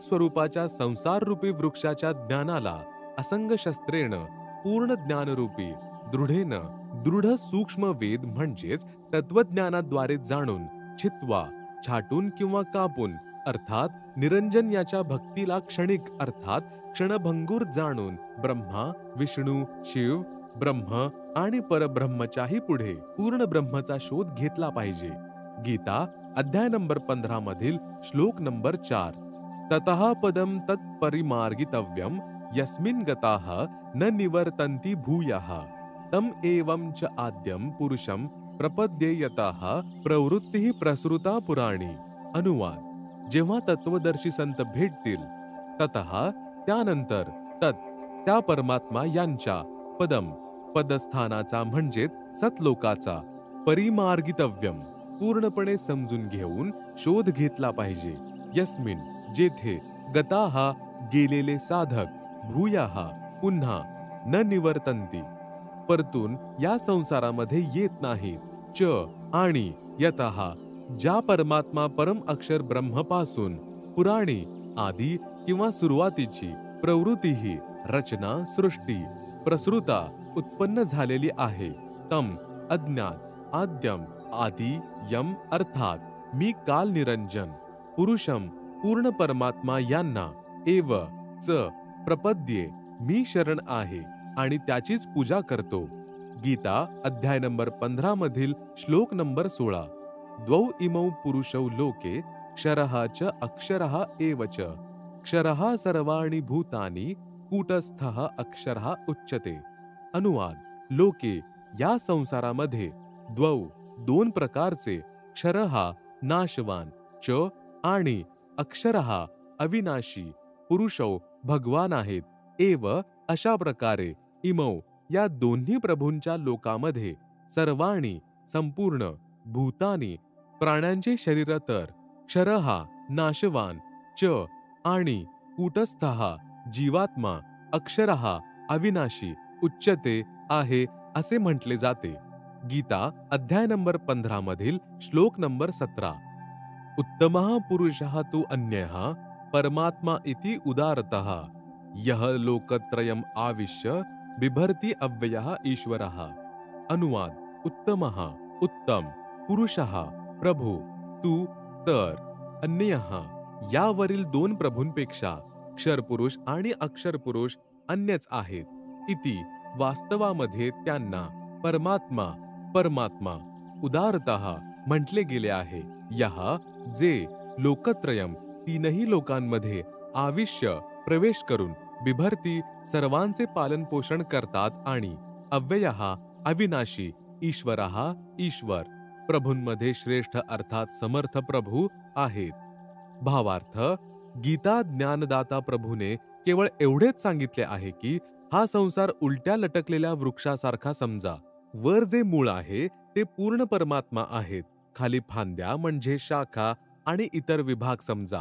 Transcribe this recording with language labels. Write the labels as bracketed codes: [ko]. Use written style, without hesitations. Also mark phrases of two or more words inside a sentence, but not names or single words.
[mr] स्वरूपाच्या संसार रूपी वृक्षाच्या ज्ञानाला [sa] असंग शस्त्रेण [mr] पूर्ण ज्ञानरूपी दृढेन दृढ सूक्ष्म वेद म्हणजेच तत्वज्ञानाद्वारे जाणून छित्वा छाटून किंवा कापून अर्थात निरंजन याच्या भक्तीला क्षणिक अर्थात क्षणभंगूर जाणून ब्रह्मा विष्णू शिव ब्रह्म आणि परब्रह्मच्याही पुढे पूर्ण ब्रह्मचा शोध घेतला पाहिजे। गीता अध्याय नंबर 15 मधील श्लोक नंबर 4। [sa] ततः पदम तत्परिमार्गितव्यम यस्मिन् गताः न निवर्तन्ति भूयः तम एवं च आद्यम पुरुषम प्रपद्येयतः प्रवृत्ती प्रसृता पुराणी. [mr] अनुवाद: जेव्हा तत्वदर्शी संत भेटतील ततः त्यानंतर त्या परमात्मा यांच्या पदस्थानाचा म्हणजेच सतलोकाचा परिमार्गितव्यम पूर्णपणे समजून घेऊन शोध घेतला पाहिजे. यस्मिन जेथे गताः गेलेले साधक भूयाः पुन्हा न निवर्तन्ति परतून या संसारामध्ये येत नाहीत. च आणि यतः ज्या परमात्मा परम अक्षर ब्रह्मपासून पुराणी आदी किंवा सुरुवातीची प्रवृत्ती रचना सृष्टी प्रसृता उत्पन्न झालेली आहे. तम अज्ञात आद्यम आदि यम अर्थात मी काल निरंजन पुरुषम पूर्ण परमात्मा यांना [sa] एव च प्रपद्ये [mr] मी शरण आहे आणि त्याचीच पूजा करतो. गीता अध्याय नंबर 15 मधील श्लोक नंबर 16. [sa] द्वौ इमौ पुरुषौ लोके क्षरः च अक्षरः एव च क्षरः सर्वाणि भूतानि कूटस्थः अक्षरः उच्यते. [mr] अनुवाद: लोके या संसारामध्ये दोन प्रकारचे क्षरः नाशवान च आणि अक्षरः अविनाशी पुरुषौ भगवान आहेत. एव अशा प्रकारे इमौ या दोन्ही प्रभूंच्या लोकामध्ये सर्वाणी संपूर्ण भूतानी प्राण्यांचे शरीर तर क्षरः नाशवान च आणि कूटस्थः जीवात्मा अक्षरः अविनाशी उच्यते आहे असे म्हटले जाते. गीता अध्याय नंबर 15 मधील श्लोक नंबर 17. [sa] उत्तमः पुरुषः तु अन्यः परमात्मा इति उदारतः यह लोकत्रयम् आविश्य बिभर्ति अव्ययः ईश्वरः. [mr] अनुवाद: उत्तमः उत्तम पुरुषः प्रभू तू तर अन्यः यावरील दोन प्रभूंपेक्षा क्षरपुरुष आणि अक्षरपुरुष अन्यच आहेत. इति वास्तवामध्ये त्यांना परमात्मा उदारतः म्हटले गेले आहे. यह जे लोकत्रयम तीनही लोकांमध्ये आविष्य प्रवेश करून बिभर्ती सर्वांचे पालन पोषण करतात आणि अव्ययः अविनाशी ईश्वरः ईश्वर प्रभूंमध्ये श्रेष्ठ अर्थात समर्थ प्रभू आहेत. भावार्थ: गीता ज्ञानदाता प्रभूने केवळ एवढेच सांगितले आहे की हा संसार उलट्या लटकलेल्या वृक्षासारखा समजा. वर जे मूळ आहे ते पूर्ण परमात्मा आहेत. खाली फांद्या म्हणजे शाखा आणि इतर विभाग समजा.